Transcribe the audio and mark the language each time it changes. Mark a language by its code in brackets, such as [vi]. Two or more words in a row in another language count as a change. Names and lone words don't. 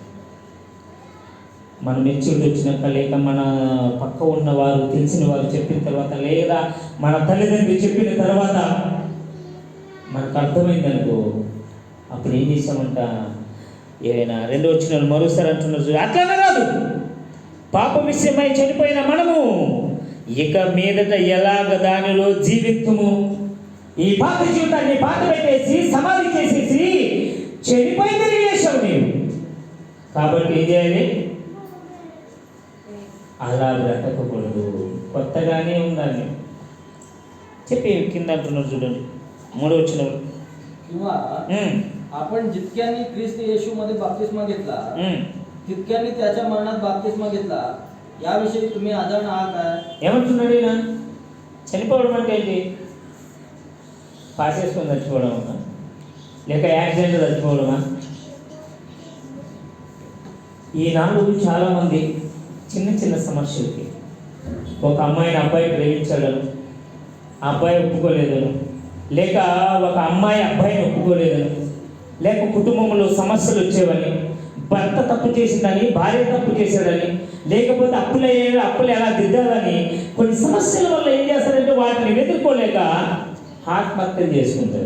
[te] మన మెచ్యూరిటీ వచ్చినాక, లేక మన పక్క ఉన్నవారు తెలిసిన వారు చెప్పిన తర్వాత, లేదా మన తల్లిదండ్రులు చెప్పిన తర్వాత మనకు అర్థమైందనుకో, అప్పుడు ఏం చేసామంట, ఏదైనా 2వ వచనం మరోసారి అంటున్నారు, అట్లానే కాదు, పాప విషయమై చనిపోయిన మనము ఇక మీదట ఎలాగ దానిలో జీవితము, ఈ పాత జీవితాన్ని పాత పెట్టేసి సమాధి చేసేసి చనిపోయి తిరిగి లేచావు నీవు. కాబట్టి ఏం చేయాలి? అలా బ్రతకకూడదు, కొత్తగానే ఉండాలి చెప్పి కింద అంటున్నారు చూడండి 3వ వచనం. [mr] किंवा आपण जितक्यांनी ख्रिस्त येशूमध्ये बाप्तिस्मा घेतला तितक्यांनी त्याच्या मरणात बाप्तिस्मा घेतला, याविषयी तुम्ही अजाण आहात काय? [te] ఏమంటున్నాడు ఈయన? చనిపోవడం అంటే ఏంటి? పాసేసుకొని చచ్చిపోవడమా, లేక యాక్సిడెంట్ చచ్చిపోవడమా? ఈనాడు చాలామంది చిన్న చిన్న సమస్యలకి, ఒక అమ్మాయిని అబ్బాయి ప్రేమించాడను, ఆ అబ్బాయి ఒప్పుకోలేదను, లేక ఒక అమ్మాయి అబ్బాయిని ఒప్పుకోలేదను, లేక కుటుంబంలో సమస్యలు వచ్చేవని, భర్త తప్పు చేసిందని, భార్య తప్పు చేశాడని, లేకపోతే అప్పులు ఎలా దిద్దాలని, కొన్ని సమస్యల వల్ల ఏం చేస్తారంటే వాటిని ఎదుర్కోలేక ఆత్మహత్య చేసుకుంటారు.